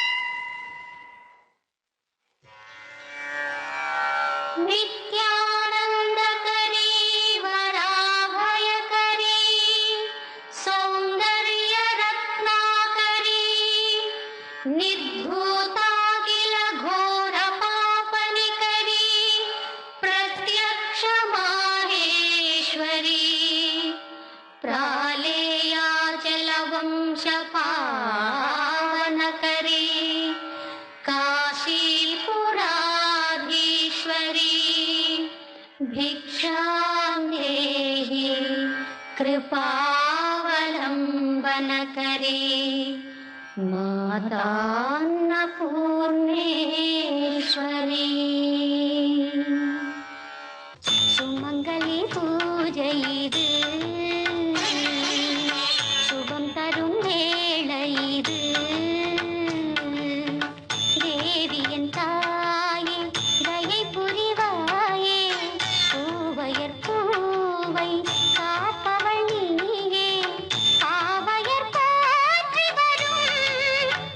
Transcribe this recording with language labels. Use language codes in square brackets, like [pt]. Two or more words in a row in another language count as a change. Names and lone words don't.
[sa] नित्यानन्दकरी वराभयकरी सौन्दर्य रत्नाकरी நிர்தூதாகில घोर पापनिकरी प्रत्यक्ष माहेश्वरी प्रालेयाचल वंश पावनकरी काशीपुराधीश्वरी भिक्षां देहि कृपावलम्बनकरी मातान्नपूर्णेश्वरी [ta] சுமங்கலி பூஜை இது சுபம் தரும் வேளை இது தேவியன் தாயே தயை புரிவாயே பூவையர் பூவை காப்பவள் நீயே பாவையர் போற்றி வரும்